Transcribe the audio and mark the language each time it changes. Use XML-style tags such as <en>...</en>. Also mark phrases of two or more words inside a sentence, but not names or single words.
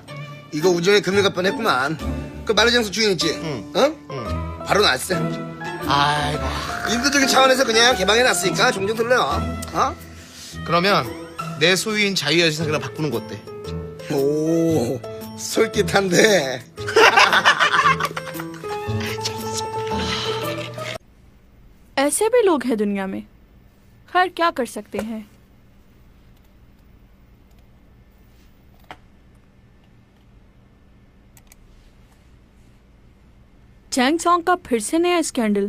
<ko>이거 우정에 금일 갈 뻔했구만. 그 만리장성 주인 있지? 응? 바로 났어. 아이고. 인도적인 차원에서 그냥 개방해놨으니까 종종 들러. 그러면 내 소유인 자유여신상이랑 바꾸는 거 어때? 오, 솔깃한데.</ko> <hi>ऐसे भी लोग हैं दुनिया में। खैर क्या कर सकते हैं। चैंग सॉन्ग का फिर से नया स्कैंडल।</hi>